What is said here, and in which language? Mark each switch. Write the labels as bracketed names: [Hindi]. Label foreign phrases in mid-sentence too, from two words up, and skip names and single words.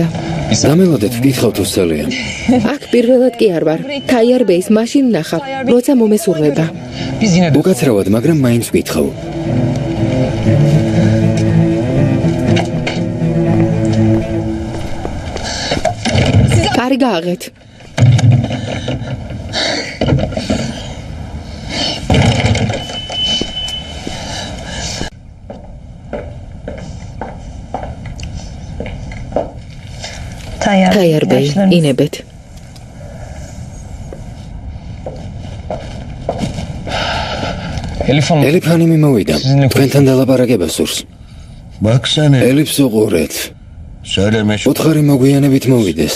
[Georgian] დამელოდეთ ვკითხავთ უსწელია. აქ პირველად კი არ ვარ. თაიარბეის მაშინ ნახავ, როცა მომესურვება. [Turkish] Biz yine de [Georgian] უკაცრავად, მაგრამ მაინც ვკითხავ. კარი გააღეთ. თაიარბეი, ინებეთ. [Turkish] Elif Hanım. [Georgian] ელიფანი მიმოვიდა. თქვენთან დალაპარაკება სურს. [Turkish] Bak sen [Georgian] ელიფს უყურეთ. [Turkish] söyleme şu. [Georgian] უთხარი მოგვიანებით მოვიდეს.